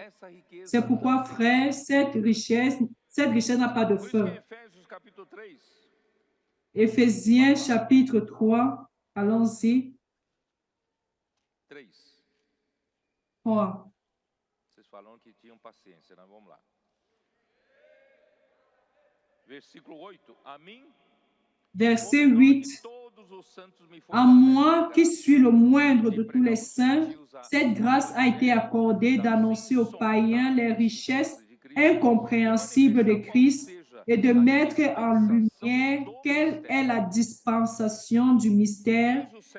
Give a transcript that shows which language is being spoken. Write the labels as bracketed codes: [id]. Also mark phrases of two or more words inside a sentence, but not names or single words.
[fr] C'est pourquoi, frère, cette richesse n'a pas de fin. Éphésiens chapitre 3, allons-y. 3. [pt] Vocês falaram que tinham paciência, né? Vamos lá. Versículo 8. A mim, [fr] verset 8. À moi, qui suis le moindre de tous les saints, cette grâce a été accordée d'annoncer aux païens les richesses incompréhensibles de Christ et de mettre en lumière quelle est la dispensation du mystère.